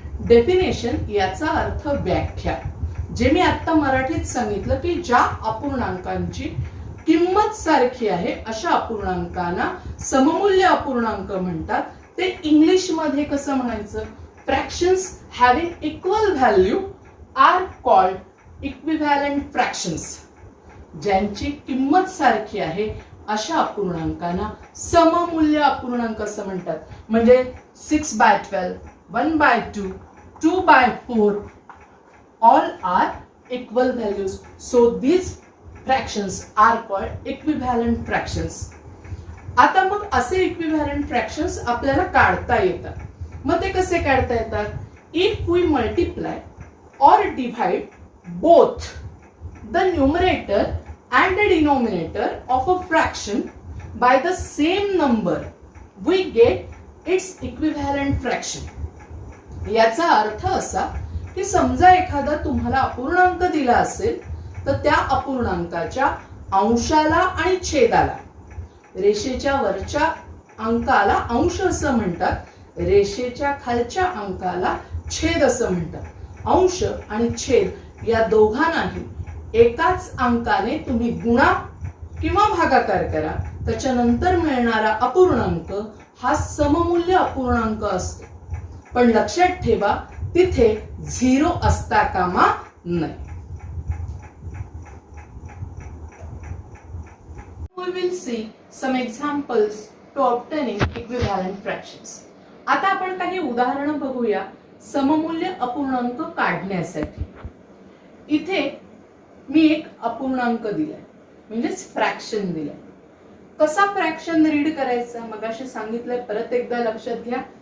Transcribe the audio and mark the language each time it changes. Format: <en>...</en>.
<mr>Definition याचा अर्थ व्याख्या. जे मी आता मराठीत सांगितलं की ज्या अपूर्णांकांची किंमत सारखी आहे अशा अपूर्णांकांना सममूल्य अपूर्णांक म्हणतात. ते इंग्लिश मध्ये कसं म्हणायचं?</mr> <en>Fractions having equal value are called equivalent fractions.</en> <mr>ज्यांची किंमत सारखी आहे अशा अपूर्णांकांना सममूल्य अपूर्णांक असं म्हणतात. म्हणजे</mr> <en>6/12, 1/2, 2/4 all are equal values. So these fractions are called equivalent fractions.</en> <mr>आता मग असे इक्विव्हॅलंट फ्रॅक्शन्स आपल्याला काढता येतात. मग ते कसे काढता येतात?</mr> <en>If we multiply or divide both the numerator and the denominator of a fraction by the same number, we get its equivalent fraction.</en> <mr>याचा अर्थ असा की समजा एखादा तुम्हाला अपूर्णांक दिला असेल तर त्या अपूर्णांकाच्या अंशाला आणि छेदाला, रेषेच्या वरच्या अंकाला अंश असं म्हणतात, रेषेच्या खालच्या अंकाला छेद असं म्हणतात. अंश आणि छेद या दोघांनाही एकाच अंकाने तुम्ही गुणा किंवा भागाकार करा, त्याच्यानंतर मिळणारा अपूर्णांक हा सममूल्य अपूर्णांक असतो. पण लक्षात ठेवा तिथे 0 असता कामा नये.</mr> <en>We will see some examples to obtaining equivalent fractions.</en> <mr>आता आपण काही उदाहरणं बघूया सममूल्य अपूर्णांक काढण्यासाठी. इथे मी एक अपूर्णांक दिलाय, म्हणजेच फ्रॅक्शन दिलाय. कसा फ्रॅक्शन रीड करायचा मगाशी सांगितलंय, परत एकदा लक्षात घ्या.</mr>